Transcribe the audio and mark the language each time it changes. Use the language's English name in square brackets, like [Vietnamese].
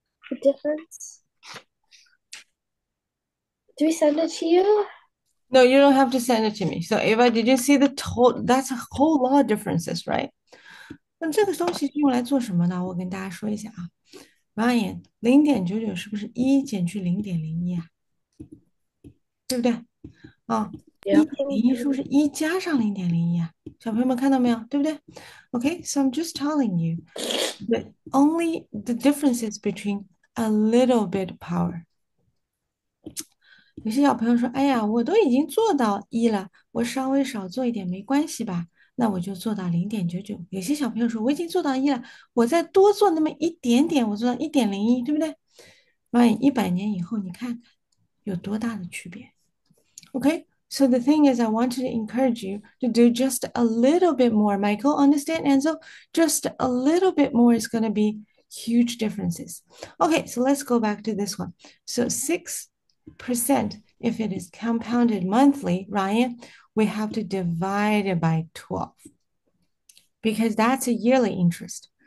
[English] the difference. Do we send it to you? No, you don't have to send it to me. So Ava, did you see the total? That's a whole lot of differences, right? [Chinese] 那这个东西是用来做什么呢？我跟大家说一下啊。Ryan，0.99是不是1减去0.01啊？对不对？啊，1.01是不是1加上0.01啊？小朋友们看到没有？对不对？ [English] Okay, so I'm just telling you that only the differences between a little bit power. [Chinese] 有些小朋友说：“哎呀，我都已经做到1了，我稍微少做一点没关系吧？那我就做到0.99。” 有些小朋友说：“我已经做到1了，我再多做那么一点点，我做到1.01，对不对？”万一100年以后，你看看，有多大的区别？ [English] Okay, so the thing is, I wanted to encourage you to do just a little bit more. Michael, understand? And so just a little bit more is going to be huge differences. Okay, so let's go back to this one. So 6%, if it is compounded monthly, Ryan, we have to divide it by 12 because that's a yearly interest.